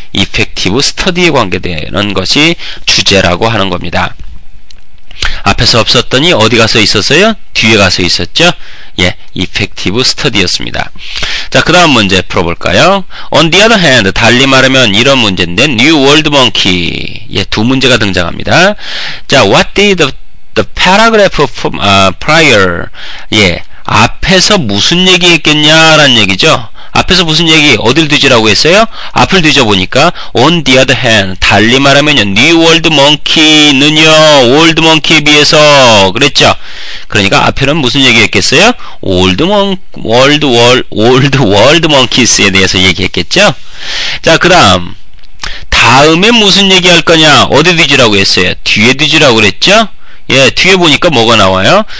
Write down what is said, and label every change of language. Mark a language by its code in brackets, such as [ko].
[ko] effective study에 관계되는 것이 주제라고 하는 겁니다. 앞에서 없었더니 어디 가서 있었어요? 뒤에 가서 있었죠? 예, effective study였습니다. 자, 그 다음 문제 풀어볼까요? [en] On the other hand, [ko] 달리 말하면 이런 문제인데 New World Monkey. 예, 두 문제가 등장합니다. [en] 자, what did the paragraph prior? [ko] 예, 앞에서 무슨 얘기했겠냐라는 얘기죠. 앞에서 무슨 얘기, 어딜 뒤지라고 했어요? 앞을 뒤져보니까 [en] on the other hand, [ko] 달리 말하면요, New World Monkey는요, Old Monkey에 비해서 그랬죠. 그러니까 앞에는 무슨 얘기했겠어요? Old World Monkeys에 대해서 얘기했겠죠. 자, 그 다음에 무슨 얘기할 거냐? 어디 뒤지라고 했어요? 뒤에 뒤지라고 그랬죠. 예, 뒤에 보니까 뭐가 나와요?